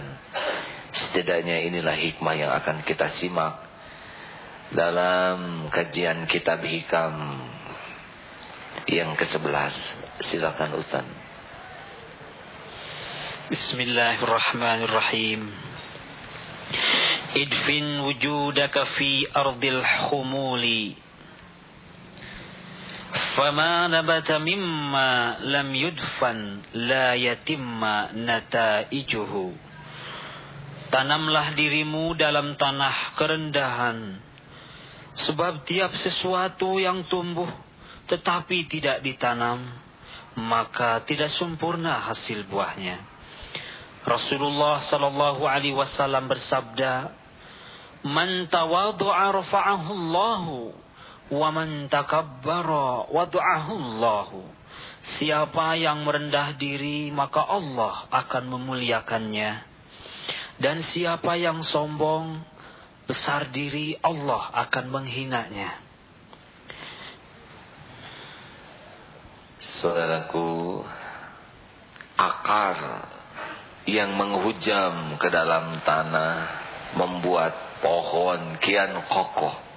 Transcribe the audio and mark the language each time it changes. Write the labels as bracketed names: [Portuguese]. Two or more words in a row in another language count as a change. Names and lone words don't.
[Indonesian] Setidaknya inilah hikmah yang akan kita simak dalam kajian kitab Hikam yang ke-11. Silakan Ustaz. Bismillahirrahmanirrahim. [Arabic] ادفن وجودك في أرض الخمول، فما نبت مما لم يدفن لا يتم نتائجه. [Indonesian] Tanamlah dirimu dalam tanah kerendahan, sebab tiap sesuatu yang tumbuh tetapi tidak ditanam, maka tidak sempurna hasil buahnya. Rasulullah [Arabic] صلى الله عليه وسلم [Indonesian] bersabda, [Arabic] "من تواضع رفعه الله، ومن تكبر وضعه الله." [Indonesian] Siapa yang merendah diri, maka Allah akan memuliakannya. Dan siapa yang sombong, besar diri, Allah akan menghinanya. Saudaraku, akar yang menghujam ke dalam tanah membuat pohon kian kokoh.